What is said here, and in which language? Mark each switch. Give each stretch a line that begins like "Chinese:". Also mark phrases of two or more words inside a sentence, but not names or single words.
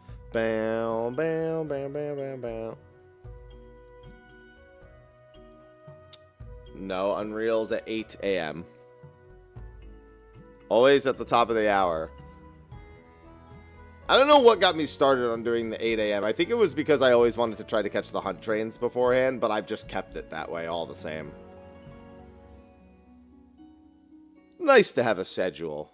English: Bam, bam, bam, bam, bam, bam. No, Unreal's at 8 a.m. Always at the top of the hour. I don't know what got me started on doing the 8 a.m. I think it was because I always wanted to try to catch the hunt trains beforehand, but I've just kept it that way all the same. Nice to have a schedule.